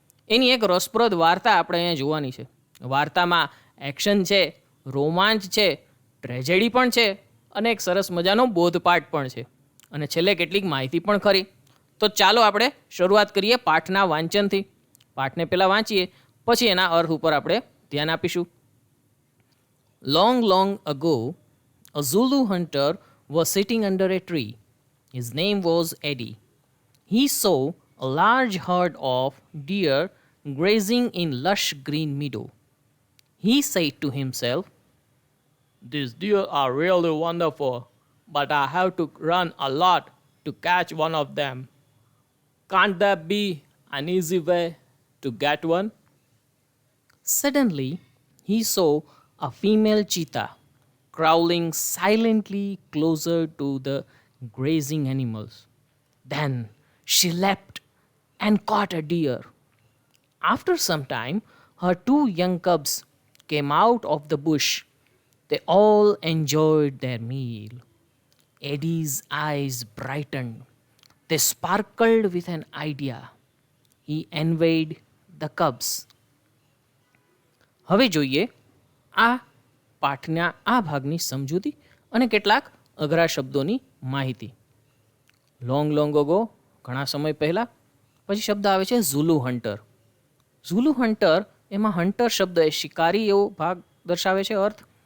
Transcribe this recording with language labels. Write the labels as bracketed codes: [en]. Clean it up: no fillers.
[gu] એની એક રસપ્રદ વાર્તા આપણે અહીંયા જોવાની છે. વાર્તામાં એક્શન છે, રોમાંચ છે, ટ્રેજેડી પણ છે અને એક સરસ મજાનો બોધપાઠ પણ છે અને છેલ્લે કેટલીક માહિતી પણ ખરી. તો ચાલો આપણે શરૂઆત કરીએ પાઠના વાંચનથી. પાઠને પહેલાં વાંચીએ, પછી એના અર્થ ઉપર આપણે ધ્યાન આપીશું. [en] Long, long ago, a Zulu hunter was sitting under a tree. His name was Eddie. He saw a large herd of deer grazing in lush green meadow. He said to himself, "These deer are really wonderful, but I have to run a lot to catch one of them. Can't there be an easy way to get one?" Suddenly, he saw a female cheetah crawling silently closer to the grazing animals. Then she leapt and caught a deer. After some time, her 2 young cubs came out of the bush. They all enjoyed their meal. Eddie's eyes brightened. They sparkled with an idea. He envied the cubs. [gu] હવે જોઈએ આ પાઠના આ ભાગની સમજૂતી અને કેટલાક અઘરા શબ્દોની માહિતી. [en] long long ago, [gu] ઘણા સમય પહેલાં. પછી શબ્દ આવે છે ઝુલુ હન્ટર. ઝુલુ હન્ટર, એમાં હન્ટર શબ્દ એ શિકારી એવો ભાગ દર્શાવે છે અર્થ.